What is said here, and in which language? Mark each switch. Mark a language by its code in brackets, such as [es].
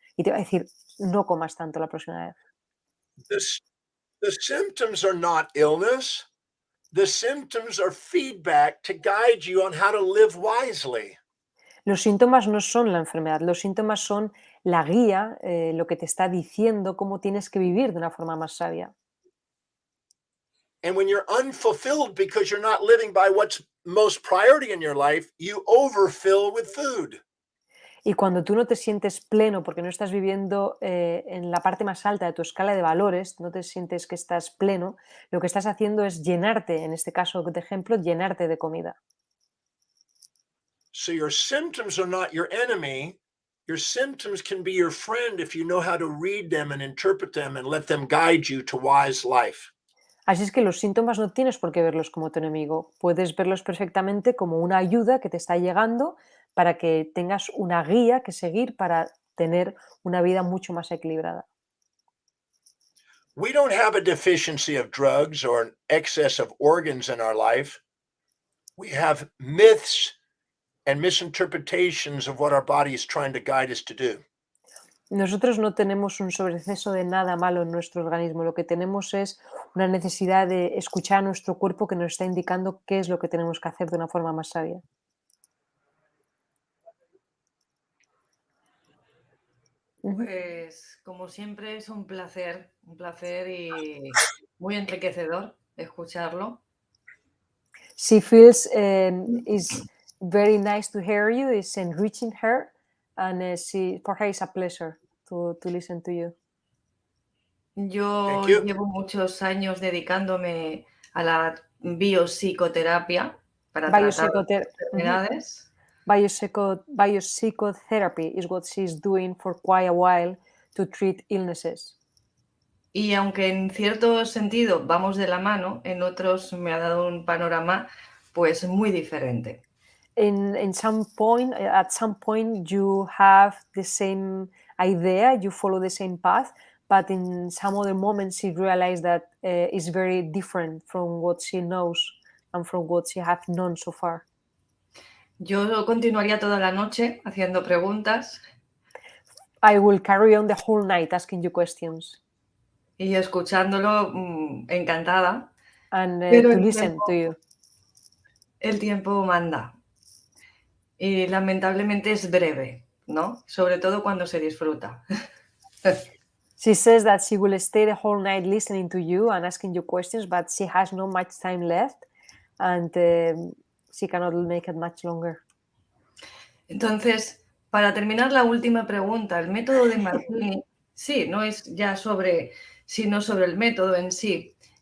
[es] Y te va a decir, no comas tanto la próxima vez. [en] The symptoms are not illness. The symptoms are feedback to guide you on how to live wisely. [es] Los síntomas no son la enfermedad, los síntomas son la guía, lo que te está diciendo cómo tienes que vivir de una forma más sabia. [en] And when you're unfulfilled because you're not living by what's most priority in your life, you overfill with food. [es] Y cuando tú no te sientes pleno porque no estás viviendo en la parte más alta de tu escala de valores, no te sientes que estás pleno, lo que estás haciendo es llenarte, en este caso de ejemplo, llenarte de comida. [en] So your symptoms are not your enemy. Your symptoms can be your friend if you know how to read them and interpret them and let them guide you to wise life. [es] Así es que los síntomas no tienes por qué verlos como tu enemigo, puedes verlos perfectamente como una ayuda que te está llegando para que tengas una guía que seguir para tener una vida mucho más equilibrada. [en] We don't have a deficiency of drugs or an excess of organs in our life. We have myths and misinterpretations of what our body is trying to guide us to do. [es] Nosotros no tenemos un sobreexceso de nada malo en nuestro organismo. Lo que tenemos es una necesidad de escuchar a nuestro cuerpo que nos está indicando qué es lo que tenemos que hacer de una forma más sabia. Pues como siempre es un placer y muy enriquecedor escucharlo. [en] She feels it's very nice to hear you. It's enriching her, and for her it's a pleasure to listen to you. [es] Yo [en] Thank you. [es] llevo muchos años dedicándome a la biopsicoterapia para tratar enfermedades. [en] Biopsychotherapy is what she's doing for quite a while to treat illnesses. [es] Y aunque en cierto sentido vamos de la mano, en otros me ha dado un panorama pues muy diferente. [en] At some point you have the same idea, you follow the same path, but in some other moments she realized that it's very different from what she knows and from what she has known so far. [es] Yo continuaría toda la noche haciendo preguntas. [en] I will carry on the whole night asking you questions. [es] Y escuchándolo encantada. [en] And to listen to you. [es] El tiempo manda. Y lamentablemente es breve, ¿no? Sobre todo cuando se disfruta. [en] She says that she will stay the whole night listening to you and asking you questions, but she has not much time left and she cannot make it much longer. [es] Entonces, para terminar la última pregunta, el método de Demartini, sí, no es ya sino sobre el método en sí.